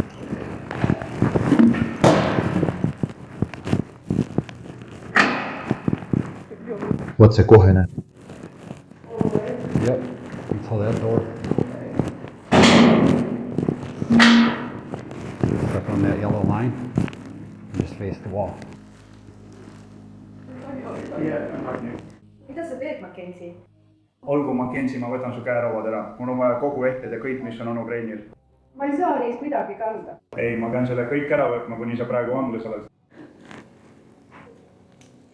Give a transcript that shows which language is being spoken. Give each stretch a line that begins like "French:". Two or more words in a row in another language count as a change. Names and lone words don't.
English: What's the kohene? Yep, until that door. Step on that yellow line and just face the wall.
Estonian: Mida sa teed, Mackenzie? Olgu, Mackenzie, ma võtan su käerauad ära. Mul on vaja kogu ehted ja kõik, mis on onu Kreinil. Ma ei saa neist midagi kanda. Ei, ma pean selle kõik ära võtma, kuni sa praegu vanglas oled.